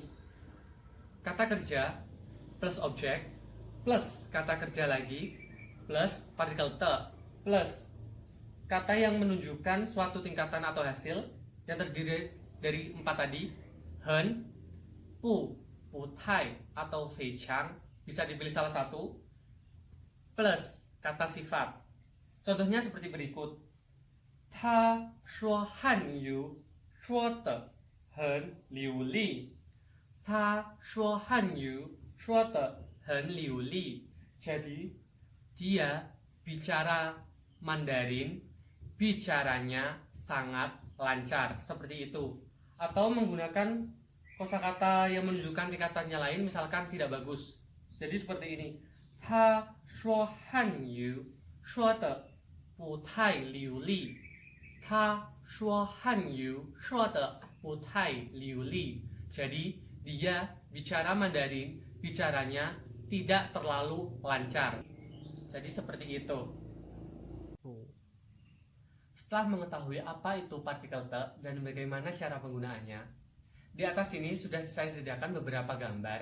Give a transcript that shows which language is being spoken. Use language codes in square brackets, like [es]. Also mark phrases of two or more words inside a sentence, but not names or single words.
[id] Kata kerja plus objek plus kata kerja lagi plus partikel te plus kata yang menunjukkan suatu tingkatan atau hasil yang terdiri dari 4 tadi, hen, bu, tai atau [zh] 非常, [id] bisa dipilih salah satu, plus kata sifat. Contohnya seperti berikut. [zh] 他说汉语说得很流利. 他说汉语说得很流利. [id] Jadi dia bicara Mandarin, bicaranya sangat lancar, seperti itu. Atau menggunakan kosakata yang menunjukkan tingkatannya lain, misalkan tidak bagus. Jadi seperti ini. [zh] 他说汉语说得不太流利. 他说汉语说得不太流利. [id] Jadi dia bicara Mandarin, bicaranya tidak terlalu lancar. Jadi seperti itu. Setelah mengetahui apa itu partikel te dan bagaimana cara penggunaannya, di atas ini sudah saya sediakan beberapa gambar.